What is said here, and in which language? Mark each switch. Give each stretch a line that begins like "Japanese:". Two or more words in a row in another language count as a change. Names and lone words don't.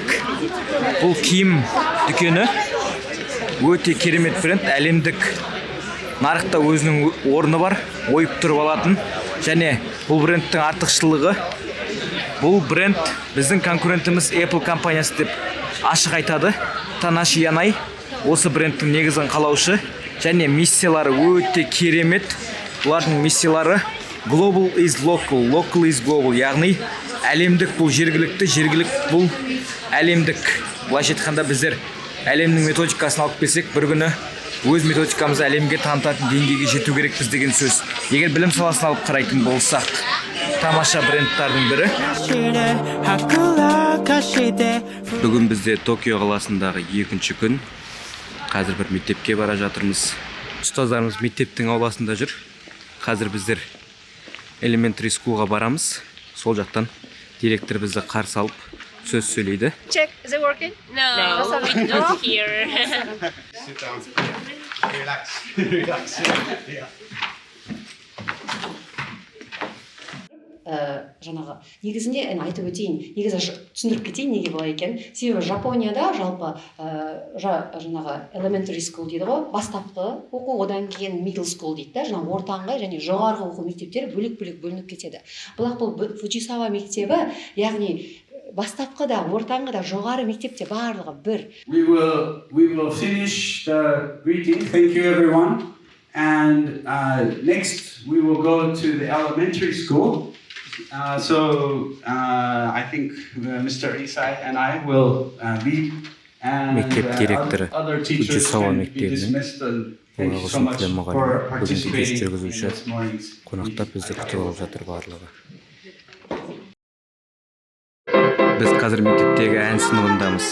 Kazakh: Бұл киім дүкені өте керемет бренд, әлемдік нарықта өзінің орны бар, ойып тұрып алатын. Және бұл брендтің артықшылығы, бұл бренд біздің конкурентіміз Apple компаниясы деп ашық айтады. Танаши Янай осы брендтің негізін қалаушы және миссиялары өте керемет. Бұлардың миссиялары
English: Global is local, local is global,
Kazakh: яғни әлемдік бұл жергілікті, жергілікті бұл әлемдік. Былайша айтқанда біздер әлемнің методикасын алып келсек, бір күні өз методикамызды әлемге танытатын деңгейге жету керекпіз деген сөз. Егер білім саласын алып қарайтын болсақ, тамаша брендтардың бірі. Бүгін бізде Токио қаласындағы 2-ші күн. Қазір бір мектепке бара жатырмыз. Ұстаздарымыз мектептің ауласында жүр. Қазір біздер
English: Elementary School'ға
Kazakh: барамыз. Сол жақтан директор бізді қарсы алып сөз сөйлейді.
English: Check, is it working? No, we don't hear. Sit down. Relax. Relax. Yeah.
Kazakh: жаңағы негізінде айтып өтейін, негізі түсіндіріп кетейін неге болай екен. Себебі Жапонияда жалпы жаңағы
English: elementary school
Kazakh: дейді ғой, бастапқы оқу, одан кейін
English: middle school
Kazakh: дейді да, жаңағы ортаңғы және жоғарғы оқу мектептері бөлек-бөлек бөлініп кетеді. Бірақ бұл Фудзисава мектебі, яғни бастапқы да, ортаңғы да, жоғары мектепте барлығы бір.
English: We will finish the greeting. Thank you everyone. And next we will go to the elementary school. I think Mr. Isai and I will lead. And other teachers can be dismissed. Thank you so much for participating in this morning's meeting.
Kazakh: Biz қазір мектептегі ән сыныбындамыз.